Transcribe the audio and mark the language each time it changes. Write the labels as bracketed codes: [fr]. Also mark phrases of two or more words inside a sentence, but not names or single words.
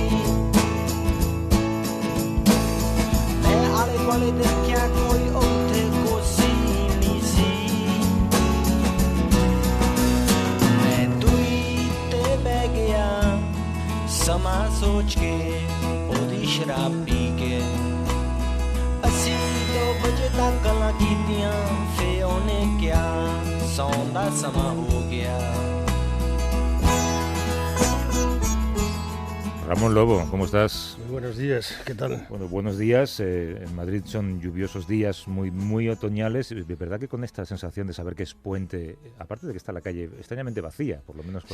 [pa] ਮੈਂ ਆਲੇ ਵਾਲੇ ਦੇਖਿਆ ਕੋਈ ਓਥੇ ਕੋਸੀ ਨੀ ਸੀ ਮੈਂ ਦੁਈ ਤੇ ਬਹਿ ਗਿਆ ਸਮਾ ਸੋਚ ਕੇ ਓਦੀ ਸ਼ਰਾਬ ਪੀ ਕੇ ਅਸੀ 2 ਬਜੇ ਤਕ ਗੱਲਾਂ ਕੀਤੀਆਂ ਫੇ ਓਨੇ ਕਿਆ ਸੌਣ ਦਾ ਸਮਾ ਹੋ ਗਿਆ। [es] Ramón Lobo, ¿cómo estás? Muy buenos días, ¿qué tal? Bueno, buenos días. En Madrid son lluviosos días muy otoñales. De verdad que con esta sensación de saber que es puente, aparte de que está la calle extrañamente vacía, por lo menos.